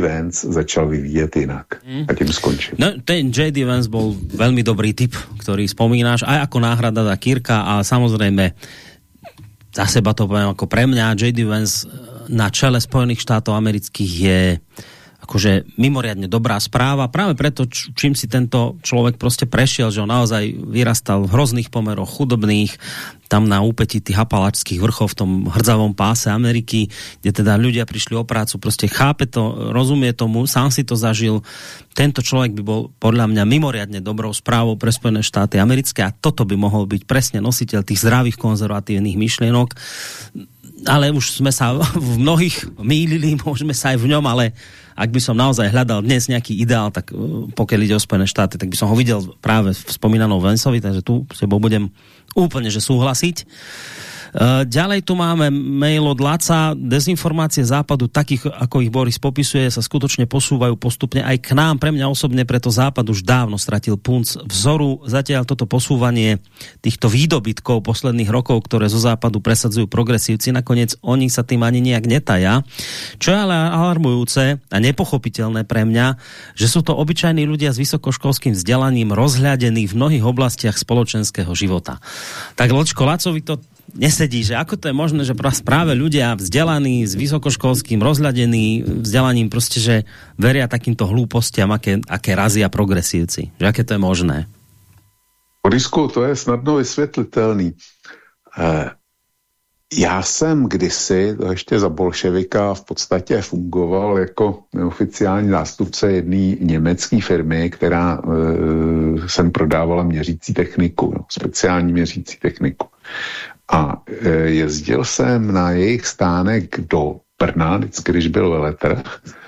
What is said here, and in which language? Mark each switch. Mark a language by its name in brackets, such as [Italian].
[Czech] Vance začal vyvíjet jinak. A tím skončím. No, ten J.D. Vance byl velmi dobrý typ, který vzpomínáš, aj jako náhrada za Kirka, [Slovak] a samozřejmě za seba to poviem ako pre mňa, [Czech] J.D. [Slovak] Vance na čele Spojených štátov amerických je akože mimoriadne dobrá správa, práve preto, čím si tento človek proste prešiel, že on naozaj vyrastal v hrozných pomeroch, chudobných, tam na úpeti tých apalačských vrchov v tom hrdzavom páse Ameriky, kde teda ľudia prišli o prácu, proste chápe to, rozumie tomu, sám si to zažil. Tento človek by bol podľa mňa mimoriadne dobrou správou pre Spojené štáty americké a toto by mohol byť presne nositeľ tých zdravých konzervatívnych myšlienok. Ale už sme sa v mnohých mýlili, môžeme sa aj v ňom, ale ak by som naozaj hľadal dnes nejaký ideál, tak pokiaľ ide o Spojené štáty, tak by som ho videl práve v spomínanom Vanceovi, takže tu s tebou budem úplne že súhlasiť. Ďalej tu máme mail od Laca. Dezinformácie Západu, takých ako ich Boris popisuje, sa skutočne posúvajú postupne aj k nám. Pre mňa osobne preto Západ už dávno stratil punc vzoru. Zatiaľ toto posúvanie týchto výdobytkov posledných rokov, ktoré zo Západu presadzujú progresívci, nakoniec oni sa tým ani nejak netaja. Čo je ale alarmujúce a nepochopiteľné pre mňa, že sú to obyčajní ľudia s vysokoškolským vzdelaním rozhľadení v mnohých oblastiach spoločenského života. Tak Ločko, Lacovi to nesedí, že ako to je možné, že práve ľudia vzdelaní s vysokoškolským rozhľadení vzdelaním proste, že veria takýmto hlúpostiam, aké razia progresívci. Že aké to je možné? Borisku, to je snadno vysvetliteľný. Ja som kdysi, to ešte za bolševika, v podstate fungoval ako neoficiálny [Czech] zástupce jedné nemecké firmy, ktorá sem prodávala měřící techniku, no, speciální měřící techniku. A jezdil jsem na jejich stánek do Brna, vždycky, když byl veletrh.